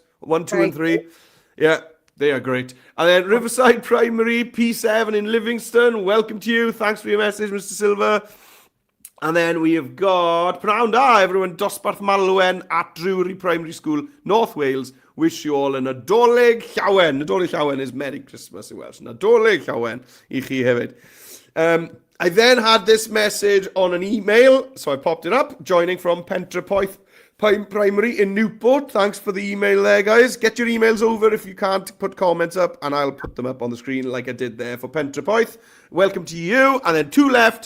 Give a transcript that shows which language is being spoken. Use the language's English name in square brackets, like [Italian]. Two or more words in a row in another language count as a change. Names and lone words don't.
[English] 1, 2, and 3. Yeah, they are great. And then Riverside Primary, P7 in Livingston. Welcome to you. Thanks for your message, Mr. Silver. And then we have got [Welsh] Pnawn da, [English] everyone, Dosbarth Malwen at Drury Primary School, North Wales. Wish you all an [Welsh] Nadolig Llawen. Nadolig Llawen [English] is Merry Christmas in Welsh. [Welsh] Nadolig Llawen i chi hefyd. [English] I then had this message on an email, so I popped it up. Joining from Pentrapoeth Primary in Newport. Thanks for the email there, guys. Get your emails over if you can't put comments up, and I'll put them up on the screen like I did there for Pentrapoeth. Welcome to you. And then 2 left.